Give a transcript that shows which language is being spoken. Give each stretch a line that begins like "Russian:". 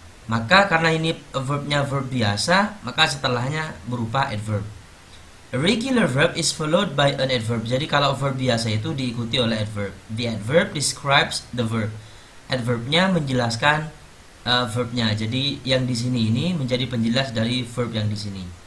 Indonesian: Maka karena ini verbnya verb biasa, maka setelahnya berupa adverb.
English: A regular verb is followed by an adverb.
Indonesian: Jadi kalau verb biasa itu diikuti oleh adverb.
English: The adverb describes the verb.
Indonesian: Adverbnya menjelaskan verbnya. Jadi yang di sini ini menjadi penjelas dari verb yang di sini.